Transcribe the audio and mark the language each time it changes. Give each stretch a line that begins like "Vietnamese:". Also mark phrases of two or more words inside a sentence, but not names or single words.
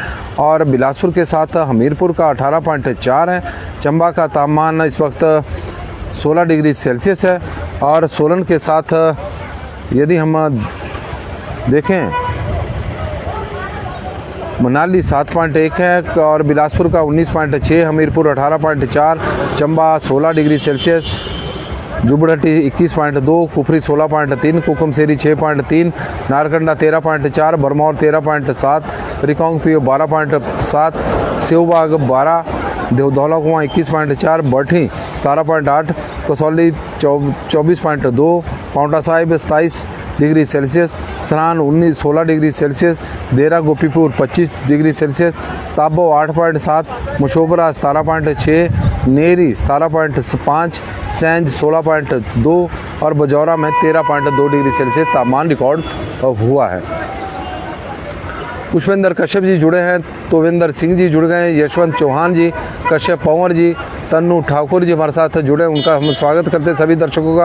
Hindi: और बिलासपुर के साथ हमीरपुर का 18.4 है, चंबा का तापमान इस वक्त 16
English: degree Celsius
Hindi: है। और सोलन के साथ यदि हम देखें, मनाली 7.1 है, और बिलासपुर का 19.6, हमीरपुर 18.4, चंबा 16
English: degree Celsius,
Hindi: जुबड़हट्टी 21.2, कुफरी 16.3, कुकुमसेरी 6.3, नारकंडा 13.4, बरमौर 13.7, रिकांगपिओ 12.7, सेवबाग 12, धौला कुआं 21.4, बठी 17.8, कसौली 24.2, पाउंटा साहिब 27
English: degree Celsius,
Hindi: सनान 16
English: degree Celsius,
Hindi: देरा गोपीपुर 25
English: degree Celsius,
Hindi: ताबो 8.7, मशोबरा 17.6, नेरी 17.5, सैंज 16.2 और बजौरा में 13.2
English: degree Celsius
Hindi: तापमान रिकॉर्ड हुआ है। पुष्पेंद्र कश्यप जी जुड़े हैं, तोविंदर सिंह जी जुड़ गए, यशवंत चौहान जी, कश्यप पंवर जी, तन्नू ठाकुर जी हमारे साथ जुड़े, उनका हम स्वागत करते हैं सभी दर्शकों का।